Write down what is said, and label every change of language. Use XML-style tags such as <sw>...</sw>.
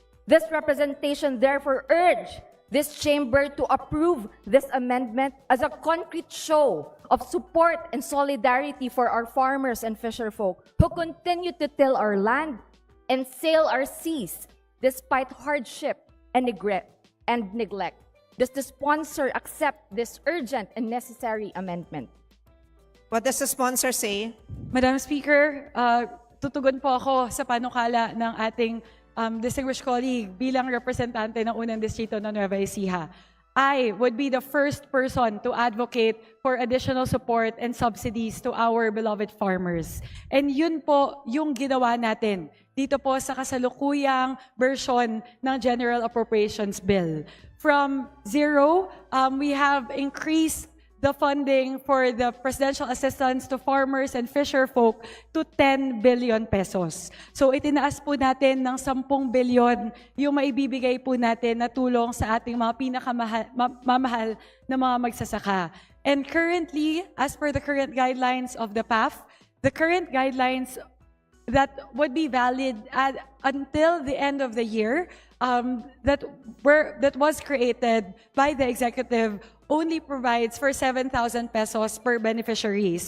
<en>This representation therefore urge this chamber to approve this amendment as a concrete show of support and solidarity for our farmers and fisherfolk who continue to till our land and sail our seas despite hardship and neglect. Does the sponsor accept this urgent and necessary amendment? What does the sponsor say?</en> <tl>Madam Speaker, tutugon po ako sa panukala ng ating distinguished colleague bilang representante ng unang distrito ng Nueva Ecija.</tl> <en>I would be the first person to advocate for additional support and subsidies to our beloved farmers.</en> <tl>And yun po yung ginawa natin dito po sa kasalukuyang version ng General Appropriations Bill.</tl> <en>From zero, we have increased the funding for the presidential assistance to farmers and fisherfolk to 10 billion pesos.</en> <tl>So itinaas po natin ng 10 billion yung maibibigay po natin na tulong sa ating mga pinakamamahal na mga magsasaka.</tl> <en>And currently, as per the current guidelines of the PAF, the current guidelines that would be valid until the end of the year that was created by the executive only provides for 7,000 pesos per beneficiary.</en>